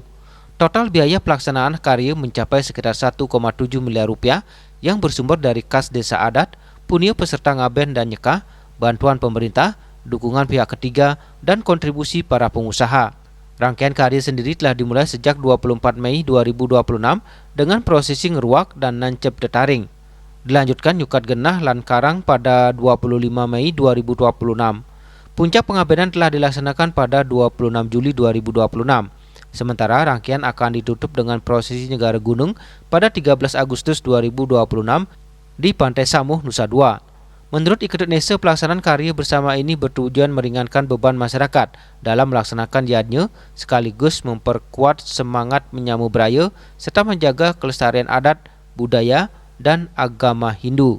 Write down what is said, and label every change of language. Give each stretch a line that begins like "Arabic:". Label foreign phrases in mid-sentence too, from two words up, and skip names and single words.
Indonesian: Total biaya pelaksanaan karya mencapai sekitar 1,7 miliar rupiah yang bersumber dari kas Desa Adat, punya peserta ngaben dan nyekah, bantuan pemerintah, dukungan pihak ketiga, dan kontribusi para pengusaha. Rangkaian karya sendiri telah dimulai sejak 24 Mei 2026 dengan prosesi ngeruak dan nancep detaring. Dilanjutkan
Balinese: nyukat genah lan karang
Indonesian: pada 25 Mei 2026. Puncak pengabenan telah dilaksanakan pada 26 Juli 2026. Sementara rangkaian akan ditutup dengan prosesi Negara Gunung pada 13 Agustus 2026 di Pantai Samuh, Nusa Dua. Menurut Iketut Nese, pelaksanaan karya bersama ini bertujuan meringankan beban masyarakat dalam melaksanakan yadnya sekaligus memperkuat semangat menyambut budaya serta menjaga kelestarian adat, budaya, dan agama Hindu.